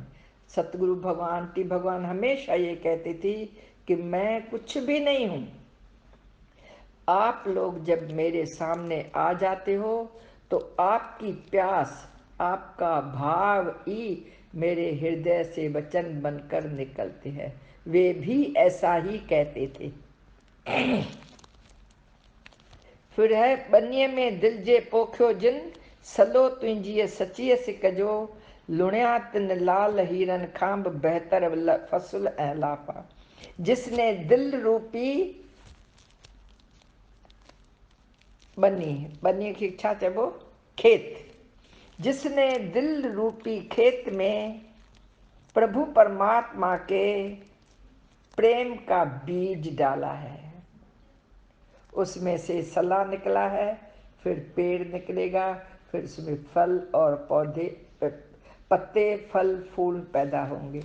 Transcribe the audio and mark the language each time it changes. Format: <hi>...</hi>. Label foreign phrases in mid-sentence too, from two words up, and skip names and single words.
<hi>सतगुरु भगवान की भगवान हमेशा ये कहते थे कि मैं कुछ भी नहीं हूं, आप लोग जब मेरे सामने आ जाते हो तो आपकी प्यास, आपका भाव ही मेरे हृदय से वचन बनकर निकलते हैं। वे भी ऐसा ही कहते थे। फिर है</hi> <sd>बनिए में दिल जे पोखियो जिन, सलो तुंहिंजी सचीअ सिकजो, लुणिया तिन लाल हीरन खांब बेहतर फसुल ऐं लापा।</sd> <hi>जिसने दिल रूपी</hi> <sd>बनी खे छा चइबो,</sd> <hi>खेत, जिसने दिल रूपी खेत में प्रभु परमात्मा के प्रेम का बीज डाला है, उसमें से सला निकला है, फिर पेड़ निकलेगा, फिर उसमें फल और पौधे, पत्ते, फल, फूल पैदा होंगे।</hi>